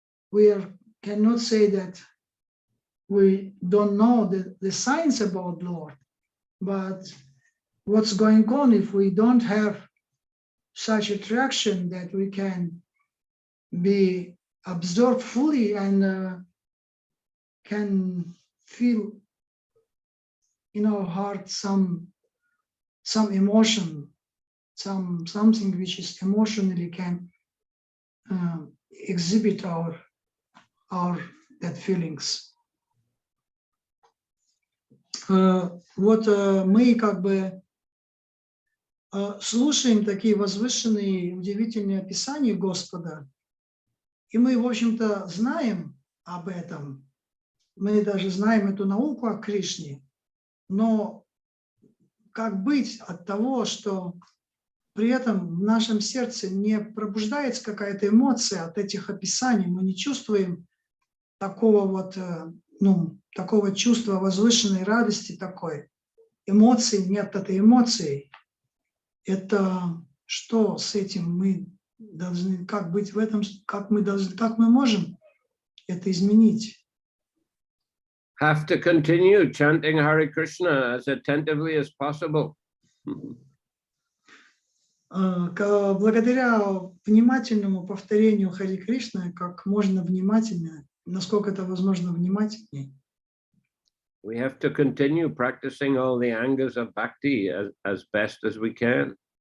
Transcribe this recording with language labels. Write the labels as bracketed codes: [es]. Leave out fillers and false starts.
[en] we cannot say that we don't know the science about the Lord, but what's going on if we don't have such attraction that we can be absorbed fully and can feel in our heart some emotion, something which is emotionally can exhibit our that feelings. [ru] Вот мы как бы слушаем такие возвышенные, удивительные описания Господа, и мы, в общем-то, знаем об этом. Мы даже знаем эту науку о Кришне, но как быть от того, что при этом в нашем сердце не пробуждается какая-то эмоция от этих описаний, мы не чувствуем такого вот, такого чувства возвышенной радости такой. Эмоций нет этой эмоции. Это что с этим мы должны, как быть в этом, как мы можем это изменить? [en] Have to continue chanting Hare Krishna as attentively as possible. [ru] Благодаря внимательному повторению Хари Кришны, как можно внимательнее, насколько это возможно внимательнее. [en] We have to continue practicing all the angas of bhakti as best as we can.